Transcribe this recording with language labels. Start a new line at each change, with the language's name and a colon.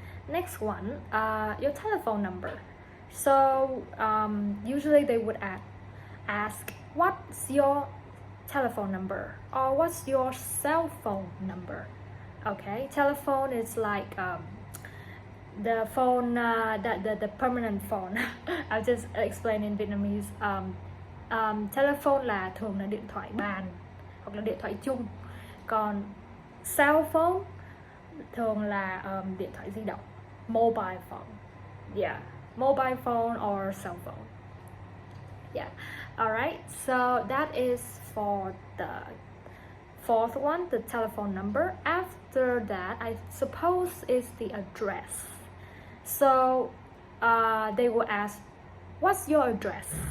English: Next one, your telephone number. So usually they would ask, what's your telephone number? Or what's your cell phone number? Okay, telephone is like the phone, the permanent phone. I'll just explain in Vietnamese.
Vietnamese: Telephone là thường là điện thoại bàn hoặc là điện thoại chung. Còn cell phone thường là điện thoại di động, mobile phone.
English: Yeah, mobile phone or cell phone. Yeah, alright, so that is for the fourth one, the telephone number. After that, I suppose is the address. So they will ask, what's your address?